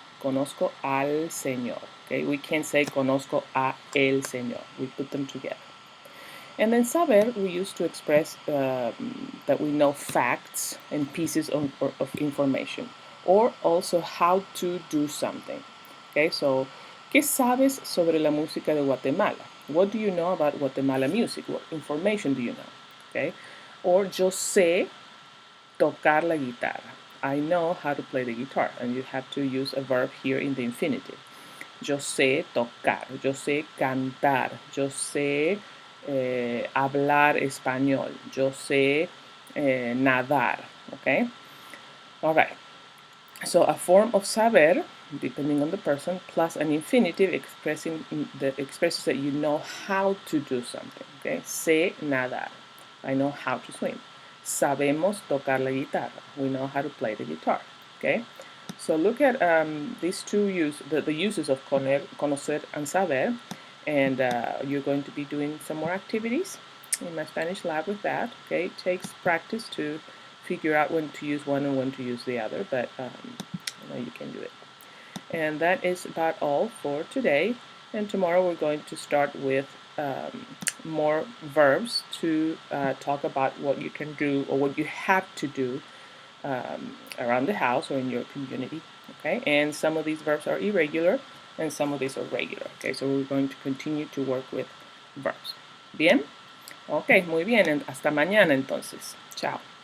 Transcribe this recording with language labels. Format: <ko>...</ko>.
<es>Conozco al señor,</es> <en>okay? We can't say</en> <es>conozco a el señor.</es> <en>We put them together. And then saber we use to express that we know facts and pieces of information, or also how to do something.</en> <es>Okay, so, ¿qué sabes sobre la música de Guatemala?</es> <en>What do you know about Guatemala music? What information do you know?</en> <es>Okay, or yo sé tocar la guitarra.</es> <en>I know how to play the guitar, and you have to use a verb here in the infinitive.</en> <es>Yo sé tocar, yo sé cantar, yo sé hablar español, yo sé nadar, okay?</es> <en>All right. So a form of saber, depending on the person, plus an infinitive expresses that you know how to do something, okay?</en> <es>Sé nadar,</es> <en>I know how to swim.</en> <es>Sabemos tocar la guitarra,</es> <en>we know how to play the guitar, okay? So look at these two the uses of conocer and saber, and you're going to be doing some more activities in my Spanish lab with that. Okay, it takes practice to figure out when to use one and when to use the other, but you can do it. And that is about all for today. And tomorrow we're going to start with more verbs to talk about what you can do or what you have to do around the house or in your community, okay? And some of these verbs are irregular and some of these are regular, okay? So we're going to continue to work with verbs.</en> <es>¿Bien? Ok, muy bien. Hasta mañana entonces. Chao.</es>